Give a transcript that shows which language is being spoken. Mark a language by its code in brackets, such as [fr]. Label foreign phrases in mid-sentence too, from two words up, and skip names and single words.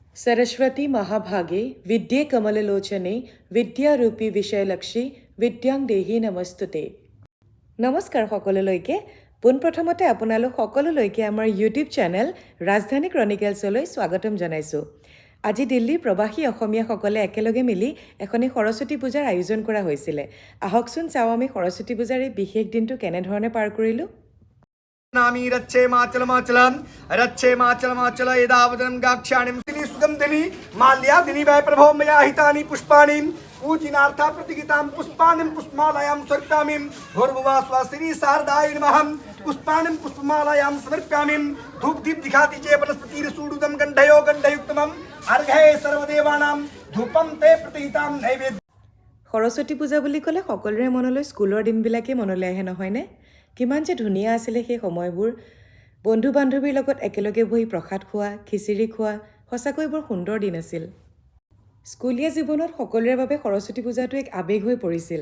[sa] सरस्वती महाभागे विद्ये कमललोचने विद्यारूपी विषयलक्षी विद्याং देहि नमस्तुते। [as] নমস্কাৰ সকলোলৈকে পোনপ্ৰথমতে আপোনালোক সকলোলৈকে আমাৰ [en] YouTube channel [as] ৰাজধানী ক্ৰনিকেলছলৈ স্বাগতম জনাইছোঁ। আজি দিল্লীৰ প্ৰবাসী অসমীয়াসকলে একেলগে মিলি এখনি সৰস্বতী পূজাৰ আয়োজন কৰা হৈছিলে। আহকচোন চাওঁ আমি সৰস্বতী পূজাৰ এই বিশেষ দিনটো কেনেধৰণে পাৰ কৰিলোঁ। [sa] नामी रच्चे माचल यदावदनं गाक्षाणिं दिनि सुगन्धिनि माल्यादिनि वै प्रभो मया हितानि पुष्पाणि पूजनार्था प्रतिगितां पुष्पाणिं पुष्पमालायां समर्पयामि भूर्भुवः स्वः श्री शारदाय नमः पुष्पाणिं पुष्पमालायां समर्पयामि धूप दीप दिखाति चे वनस्पतिर्सूडुदं गन्धयुक्तमं अर्घे सर्वदेवानां धूपं ते प्रतिहितां नैवेद्य। [as] সৰস্বতী পূজা বুলি ক'লে সকলোৰে মনলৈ স্কুলৰ দিনবিলাকেই মনলৈ আহে নহয়নে? কিমান যে ধুনীয়া আছিলে সেই সময়বোৰ। বন্ধু বান্ধৱীৰ লগত একেলগে বহি প্ৰসাদ খোৱা, খিচিৰি খোৱা, সঁচাকৈ বৰ সুন্দৰ দিন আছিল। স্কুলীয়া জীৱনত সকলোৰে বাবে সৰস্বতী পূজাটো এক আৱেগ হৈ পৰিছিল।